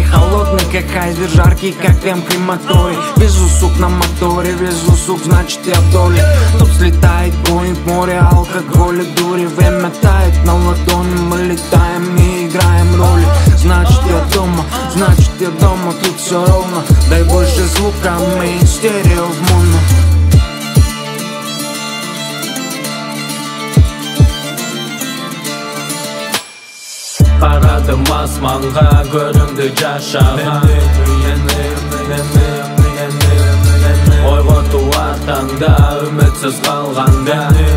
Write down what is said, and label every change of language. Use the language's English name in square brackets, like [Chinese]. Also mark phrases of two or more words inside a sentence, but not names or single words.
[Russian] Холодный как айсберг, жаркий как крем крематорий. Везу сук на моторе, везу сук, значит я в доле. Тут слетает Боинг, море алкоголя, дури. Время тает на ладони, мы летаем и играем роли. Значит я дома, тут все ровно. Дай больше звука, мы стерео в моно. [Karachay-Balkar] Qaradım asmanğa, göründü caşağa. Oyğotu ardanda, ümitsiz qalğanda.